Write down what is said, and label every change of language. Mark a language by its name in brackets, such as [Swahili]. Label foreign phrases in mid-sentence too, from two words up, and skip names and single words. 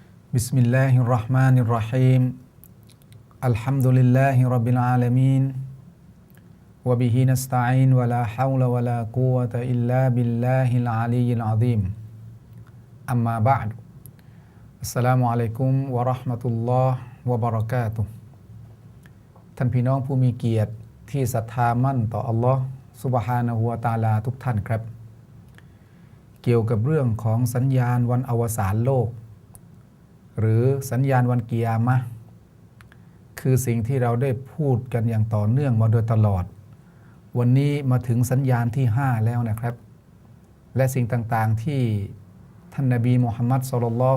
[Arabic] بسم الله الرحمن الرحيم الحمد لله رب العالمين وبه نستعين ولا حول ولا قوة إلا بالله العلي العظيم أما بعد السلام عليكم ورحمة الله وبركاته [Thai] ท่านพี่น้องผู้มีเกียรติที่ศรัทธามั่นต่ออัลลอฮ์ [Arabic] سبحانه وتعالى [Thai] ทุกท่านครับเกี่ยวกับเรื่องของสัญญาณวันอวสานโลกหรือสัญญา ณวันกิยามะห์คือสิ่งที่เราได้พูดกันอย่างต่อเนื่องมาโดยตลอดวันนี้มาถึงสัญญาณที่5แล้วนะครับและสิ่งต่างๆที่ท่านนบีมุฮัมมัดศ็อลลัลลอ